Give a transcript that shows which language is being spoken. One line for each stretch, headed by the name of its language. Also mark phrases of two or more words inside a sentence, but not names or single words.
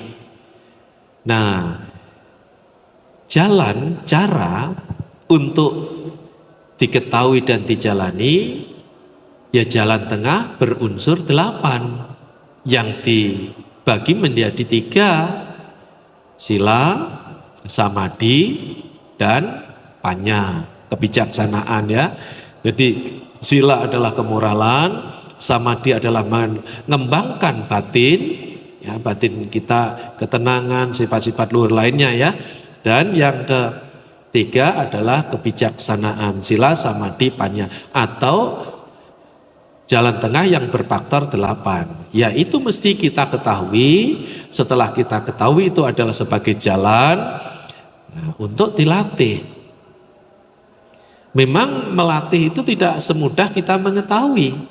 Indonesian: Nah, cara untuk diketahui dan dijalani ya, jalan tengah berunsur 8 yang dibagi menjadi 3, sila, samadhi, dan panya, kebijaksanaan ya. Jadi sila adalah kemoralan, samadhi adalah mengembangkan batin ya, batin kita, ketenangan, sifat-sifat luhur lainnya ya. Dan yang ketiga adalah kebijaksanaan,
Pali: sila, samadhi, panya,
Indonesian: atau jalan tengah yang berfaktor 8. Ya, itu mesti kita ketahui. Setelah kita ketahui itu adalah sebagai jalan untuk dilatih. Memang melatih itu tidak semudah kita mengetahui.